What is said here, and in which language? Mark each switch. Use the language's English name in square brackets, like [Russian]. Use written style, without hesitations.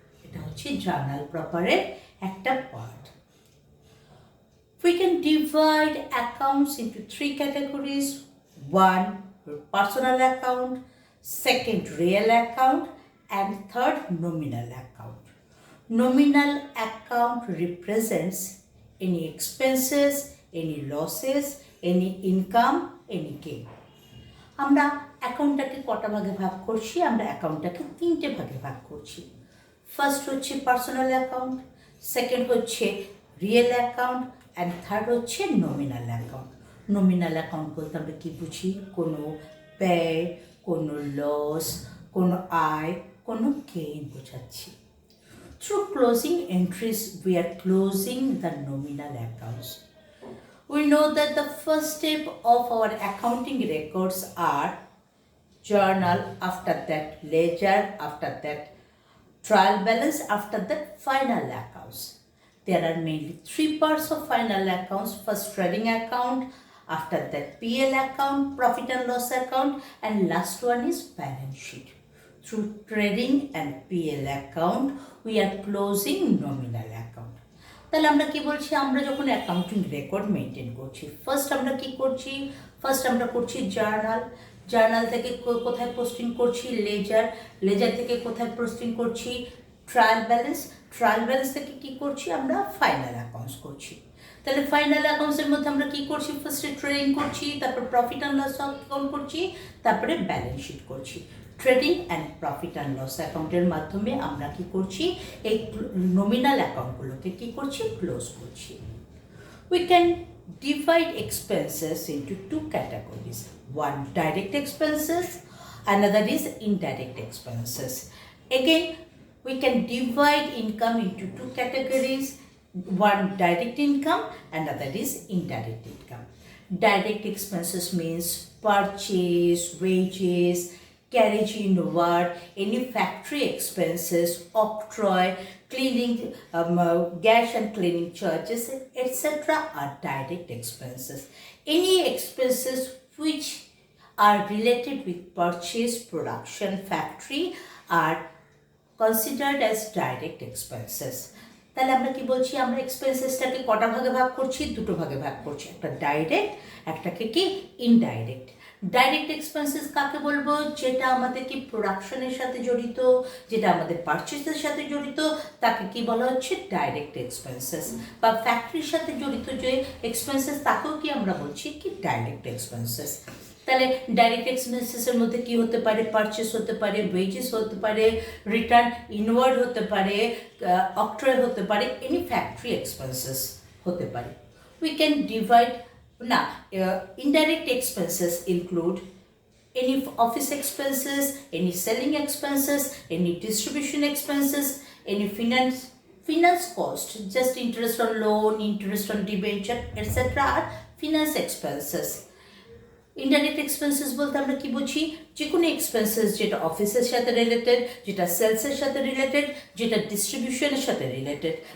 [Bangla] এটা হচ্ছে জার্নাল প্রপারের একটা part. [English] We can divide accounts into three categories. One, personal account, second, real account, and third, nominal account. Nominal account represents any expenses, any losses, any income, any gain. [Bangla] আমরা অ্যাকাউন্টটাকে কটা ভাগে ভাগ করছি? আমরা অ্যাকাউন্টটাকে তিনটে ভাগে ভাগ করছি। ফার্স্ট হচ্ছে পার্সোনাল অ্যাকাউন্ট, সেকেন্ড হচ্ছে রিয়েল অ্যাকাউন্ট, অ্যান্ড থার্ড হচ্ছে নমিনাল অ্যাকাউন্ট। নমিনাল অ্যাকাউন্ট বলতে আমরা কী বুঝি? কোনো ব্যয়, কোনো লস, কোনো আয়, কোনো গেইন বোঝাচ্ছি। [English] Through closing entries, we are closing the nominal accounts. We know that the first step of our accounting records are journal, after that ledger, after that trial balance, after that final accounts. There are mainly three parts of final accounts. First, trading account, after that PL account, profit and loss account, and last one is balance sheet. Through trading and PL account, we are closing nominal account. [Bangla] তাহলে আমরা কি বলছি? আমরা যখন accounting record maintain করছি, first আমরা কি করছি? ফার্স্ট আমরা করছি জার্নাল। জার্নাল থেকে কোথায় পোস্টিং করছি? লেজার। লেজার থেকে কোথায় পোস্টিং করছি? Trial balance. ট্রায়াল ব্যালেন্স থেকে কি করছি? আমরা ফাইনাল অ্যাকাউন্টস করছি। তাহলে ফাইনাল অ্যাকাউন্টসের মধ্যে আমরা কি করছি? ফার্স্টে ট্রেডিং করছি, তারপর প্রফিট অ্যান্ড লস অ্যাকাউন্ট করছি, তারপরে ব্যালেন্স শিট করছি। Trading and profit and loss অ্যাকাউন্টের মাধ্যমে আমরা কি করছি? এই নমিনাল অ্যাকাউন্টগুলোকে কি করছি? ক্লোজ করছি। [English] We can divide expenses into two categories. One, direct expenses, another is indirect expenses. Again, we can divide income into two categories. One, direct income, another is indirect income. Direct expenses means purchase, wages, carriage inward, any factory expenses, octroi, cleaning, gas and cleaning charges, etc. are direct expenses. Any expenses which are related with purchase, production, factory are considered as direct expenses. [Bangla] তাহলে আমরা কি বলছি? আমরা এক্সপেন্সেসটাকে কটা ভাগে ভাগ করছি? দুটো ভাগে ভাগ করছি, একটা ডাইরেক্ট, একটাকে কি ইনডাইরেক্ট। ডাইরেক্ট এক্সপেন্সেস কাকে বলবো? যেটা আমাদের কি প্রোডাকশনের সাথে জড়িত, যেটা আমাদের পারচেসের সাথে জড়িত, তাকে কি বলা হচ্ছে? Direct expenses. বা ফ্যাক্টরির সাথে জড়িত যে এক্সপেন্সেস, তাকেও কি আমরা বলছি কি ডাইরেক্ট এক্সপেন্সেস। তাহলে ডাইরেক্ট এক্সপেন্সেসের মধ্যে কি হতে পারে? পারচেস হতে পারে, ওয়েজেস হতে পারে, রিটার্ন ইনওয়ার্ড হতে পারে, অক্ট্রয় হতে পারে, এনি ফ্যাক্টরি এক্সপেন্সেস হতে পারে। [English] We can divide না। Indirect expenses include any office expenses, any selling expenses, any distribution expenses, any finance cost, just interest on loan, interest on debenture, etc. are finance expenses. [Bangla] Indirect expenses বলতে আমরা কি বুঝি? যে কোনো expenses যেটা অফিসের সাথে রিলেটেড, যেটা সেলসের সাথে রিলেটেড, যেটা ডিস্ট্রিবিউশনের সাথে রিলেটেড।